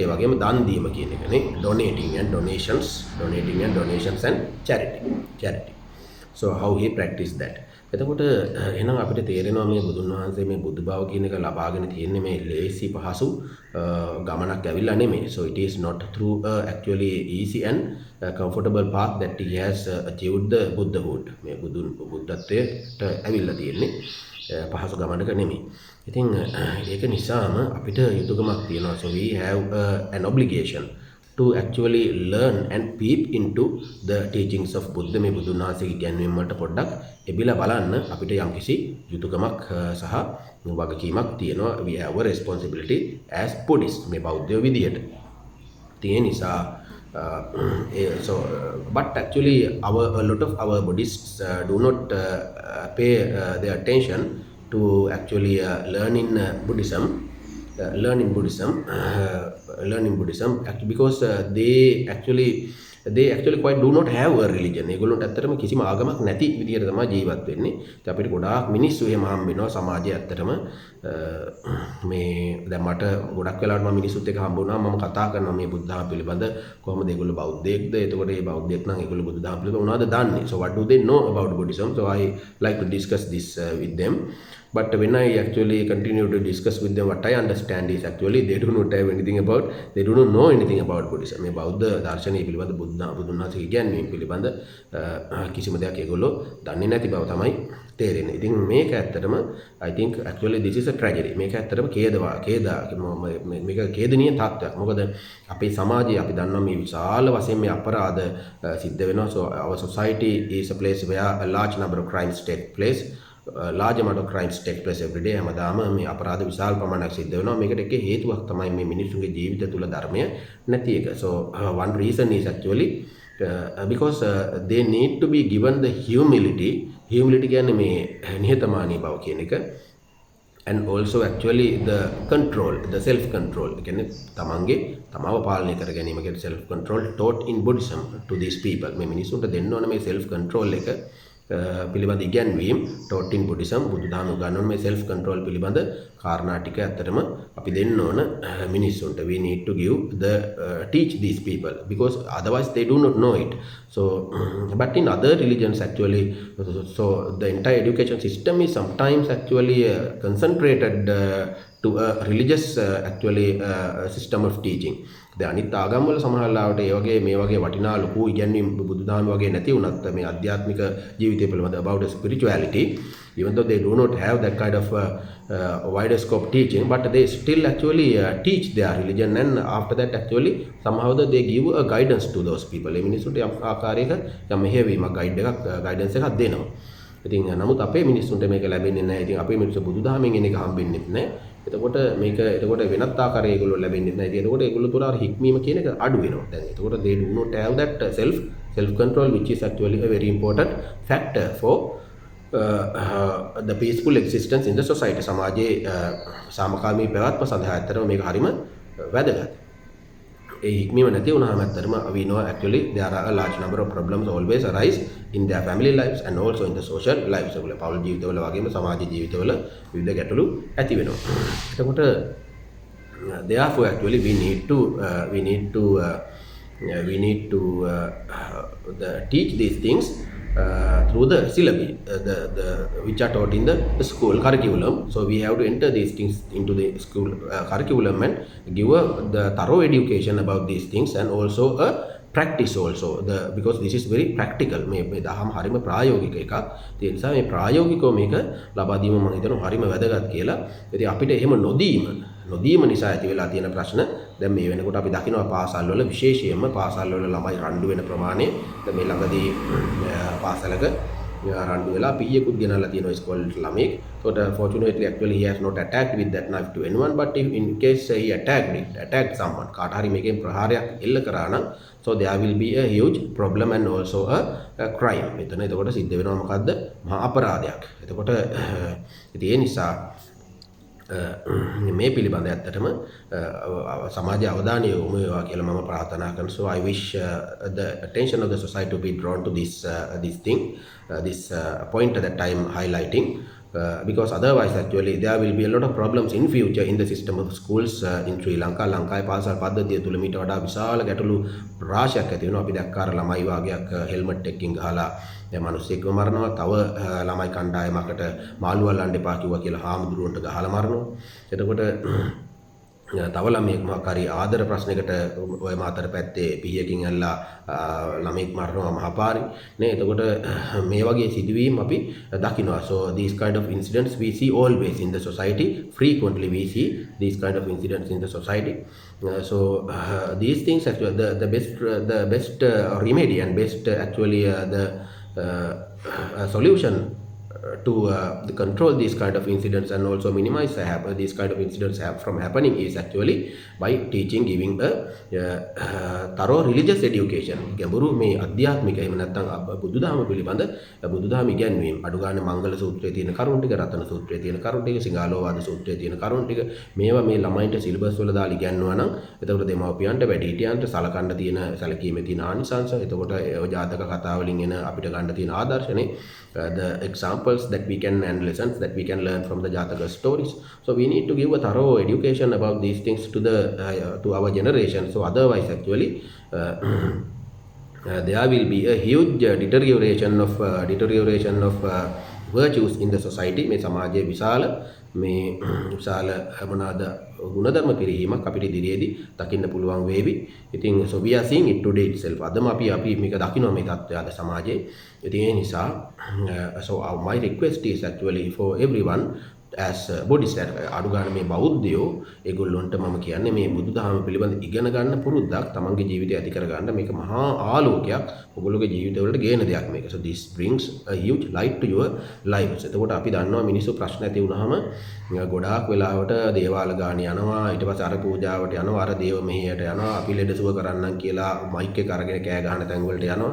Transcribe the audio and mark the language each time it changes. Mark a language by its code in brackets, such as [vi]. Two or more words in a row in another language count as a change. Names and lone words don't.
[si] ඒ වගේම දන් දීම කියන එක නේ, [en] donating and donations and charity. So how he practiced that. [si] එතකොට එහෙනම් අපිට තේරෙනවා මේ බුදුන් වහන්සේ මේ බුදු බව කියන එක ලබාගෙන තියෙන්නේ මේ ලේසි පහසු ගමනක් ඇවිල්ලා නෙමෙයි. [en] So it is not through actually easy and comfortable path that he has achieved the Buddhahood. [si] මේ බුද්ධත්වයට ඇවිල්ලා තියෙන්නේ පහසු ගමනක නෙමෙයි. ඉතින් ඒක නිසාම අපිට යුතුයකමක් තියෙනවා. [en] So we have an obligation to actually learn and peep into the teachings of Buddha. [si] මේ බුදුන් වහන්සේගේ ඉගැන්වීම් වලට පොඩ්ඩක් එබිලා බලන්න අපිට යම්කිසි යුතුයකමක් සහ වගකීමක් තියෙනවා. [en] we have a responsibility as Buddhists, [si] මේ බෞද්ධයෝ විදියට. ඒ නිසා [en] but actually a lot of our Buddhists do not pay their attention to actually learning Buddhism because they actually they actually quite do not have a religion. [si] ඒගොල්ලන්ට ඇත්තටම කිසිම ආගමක් නැති විදියට තමයි ජීවත් වෙන්නේ. ඉතින් අපිට ගොඩාක් මිනිස්සු එහෙම හම්බ වෙනවා සමාජයේ ඇත්තටම මේ දැන් මට ගොඩක් වෙලාවට මම මිනිස්සුත් එක්ක හම්බ වුණා මම කතා කරනවා මේ බුද්ධ ධර්ම පිළිබඳ කොහොමද ඒගොල්ලෝ බෞද්ධයෙක්ද? එතකොට මේ බෞද්ධයෙක් නම් ඒගොල්ලෝ බුද්ධ ධර්ම පිළිබඳ මොනවද දන්නේ? [en] So what do they know about Buddhism? So I like to discuss this with them. But when I actually continue to discuss with them, what I understand is actually they do not have anything about, they do not know anything about Buddhism. [si] මේ බෞද්ධ දර්ශනය පිළිබඳ බුදුන් වහන්සේ කියන්නේ පිළිබඳ කිසිම දෙයක් ඒගොල්ලෝ දන්නේ නැති බව තමයි තේරෙන්නේ. ඉතින් මේක ඇත්තටම [en] I think actually this is a tragedy. [si] මේක ඇත්තටම මේක ඛේදනීය තත්ත්වයක්. මොකද අපේ සමාජයේ අපි දන්නවා මේ විශාල වශයෙන් මේ අපරාධ සිද්ධ වෙනවා. [en] So our society is a place where a large number of crimes take place. Large amount of crimes take place every day. [si] හැමදාම මේ අපරාධ විශාල ප්‍රමාණයක් සිද්ධ වෙනවා. මේකට එක හේතුවක් තමයි මේ මිනිස්සුන්ගේ ජීවිත තුළ ධර්මය නැති එක. [en] So one reason is actually because they need to be given the humility [si] කියන්නේ මේ නිහතමානී බව කියන එක, [en] and also actually the control, the self control [si] කියන්නේ තමාව පාලනය කර ගැනීම කියන [en] self control taught in Buddhism to these people. [si] මේ මිනිස්සුන්ට දෙන්න ඕන මේ [en] self control [si] එක පිළිබඳ ඉගැන්වීම් [en] taught in Buddhism. [si] බුදුදහම උගන්වන මේ [en] self control [si] පිළිබඳ කාරණා ටික ඇත්තටම අපි දෙන්න ඕන මිනිස්සුන්ට. [en] We need to give teach these people because otherwise they do not know it. So but in other religions actually, so the entire education system is sometimes actually concentrated to a religious actually system of teaching. [si] දැන් අනිත් ආගම් වල සමහරවිට ඒ වගේ මේ වගේ වටිනා ලොකු ඉගැන්වීම් බුදුදහම වගේ නැති වුණත් මේ ආධ්‍යාත්මික ජීවිතය පිළිබඳ [en] about spirituality, even though they do not have that kind of wider scope teaching, but they still actually teach their religion, and after that actually somehow they give a guidance to those people. [si] ඒ මිනිස්සුන්ට යම් ආකාරයක යම් මෙහෙයවීමක් guidance එකක් දෙනවා. ඉතින් නමුත් අපේ මිනිස්සුන්ට මේක ලැබෙන්නේ නැහැ. ඉතින් අපේ මිනිස්සු බුදුදහමෙන් එන එක හම්බෙන්නේ නැහැ. එතකොට වෙනත් ආකාරයක ඒගොල්ලෝ ලැබෙන්නේ නැහැ. ඉතින් එතකොට ඒගොල්ලෝ තුල අර හික්මීම කියන එක අඩු වෙනවා. දැන් එතකොට [en] they do not have that self control, which is actually a very important factor for the peaceful existence in the society. [si] සමාජයේ සාමකාමී පැවැත්ම සඳහා ඇත්තටම මේක හරිම වැදගත්. ඒ හික්මීම නැති වුණාම ඇත්තටම [en] we know actually there are a large number of problems always arise in their family lives and also in the social lives. [si] ඒගොල්ලෝ පෞල් ජීවිතවල වගේම සමාජ ජීවිතවල විවිධ ගැටලු ඇති වෙනවා. [en] එතකොට therefore actually we need to teach these things through the syllabi, which are taught in the school curriculum. So we have to enter these things into the school curriculum and give the thorough education about these things, and also a practice also, because this is very practical. [si] මේ දහම හරිම ප්‍රායෝගික එකක්. ඒ නිසා මේ ප්‍රායෝගිකව මේක ලබා දීම මම හිතනවා හරිම වැදගත් කියලා. ඉතින් අපිට එහෙම නොදීම නිසා ඇති වෙලා තියෙන ප්‍රශ්න දැන් මේ වෙනකොට අපි දකිනවා පාසල් වල විශේෂයෙන්ම පාසල් වල ළමයි රණ්ඩු වෙන ප්‍රමාණය. දැන් මේ ළඟදී පාසලක රණ්ඩු වෙලා පීයෙකුත් ගෙනල්ලා තියෙනවා ඉස්කෝලේට ළමෙක්. [en] So fortunately actually he has not attacked with that knife to anyone, but if in case he attacked someone, [si] කාට හරි මේකෙන් ප්‍රහාරයක් එල්ල කරා නම්, [en] so there will be a huge problem and also a crime. [si] මෙතන එතකොට සිද්ධ වෙනවා මොකද්ද? මහා අපරාධයක්. එතකොට ඉතින් ඒ නිසා මේ පිළිබඳ ඇත්තටම සමාජ අවධානය යොමු වේවා කියලා මම ප්‍රාර්ථනා කරනවා. [en] So I wish the attention of the society to be drawn to this point that I am highlighting, because otherwise actually there will be a lot of problems in future in the system of schools in Sri Lanka. [si] ලංකාවේ පාසල් පද්ධතිය තුල මීට වඩා විශාල ගැටලු රාශියක් ඇති වෙනවා. අපි දැක්කාර ළමයි වාගයක් හෙල්මට් එකකින් ගහලා මිනිස්සෙක්ව මරනවා. තව ළමයි කණ්ඩායමකට මාළු අල්ලන්න එපා කිව්වා කියලා හාමුදුරුවන්ට ගහලා මරනවා. එතකොට තව ළමයෙක් මොකක් හරි ආදර ප්‍රශ්නයකට ඔය මාතර පැත්තේ පිහියකින් ඇල්ලා ළමෙක් මරනවා මහපාරි නේ. එතකොට මේ වගේ සිදුවීම් අපි දකිනවා. [en] So these kind of incidents we see always in the society. Frequently we see these kind of incidents in the society. So these things actually the best remedy and best actually the solution control these kind of incidents and also minimize these kind of incidents from happening is actually by teaching, giving a thorough religious education. [si] ගැඹුරු මේ අධ්‍යාත්මික එහෙම නැත්නම් බුදුදහම පිළිබඳ බුදුදහම ඉගැන්වීම. අඩු ගන්න මංගල සූත්‍රයේ තියෙන කරුණු ටික, රතන සූත්‍රයේ තියෙන කරුණු ටික, සිංහාලෝවාද සූත්‍රයේ තියෙන කරුණු ටික මේවා මේ ළමයින්ට සිලබස් වල දාලා ඉගැන්වුවා නම් එතකොට දෙමව්පියන්ට වැඩිහිටියන්ට සලකන්න තියෙන සැලකීමේ තියෙන ආනිසංශ, එතකොට ජාතක කතා වලින් එන අපිට ගන්න තියෙන ආදර්ශනේ, [en] the examples that we can and lessons that we can learn from the Jataka stories. So we need to give a thorough education about these things to our generation. So otherwise actually there will be a huge deterioration of virtues in the society. [si] මේ සමාජයේ විශාල මොනවාද ගුණධර්ම පිරිහීමක් අපිට ඉදිරියේදී දකින්න පුළුවන් වේවි. [en] ඉතින් so we are seeing it today itself. [si] අදම අපි මේක දකිනවා මේ තත්ත්වය අද සමාජයේ. ඉතින් ඒ නිසා [en] so my request is actually for everyone as bodhisattva [si] අඩු ගන්න මේ බෞද්ධයෝ ඒගොල්ලොන්ට මම කියන්නේ මේ බුදුදහම පිළිබඳ ඉගෙන ගන්න පුරුද්දක් තමන්ගේ ජීවිතය ඇති කර ගන්න. මේක මහා ආලෝකයක් ඔයගොල්ලෝගේ ජීවිතවලට ගේන දෙයක් මේක. [en] So this brings a huge light to your lives. [si] එතකොට අපි දන්නවා මිනිස්සු ප්‍රශ්න ඇති වුනහම ගොඩාක් වෙලාවට දේවාල ගාන යනවා, ඊට පස්සේ අර පූජාවට යනවා, අර දේව මෙහෙයට යනවා, අපි ලෙඩ සුව කරන්නම් කියලා මයික් එක අරගෙන කෑ ගහන තැන් වලට යනවා.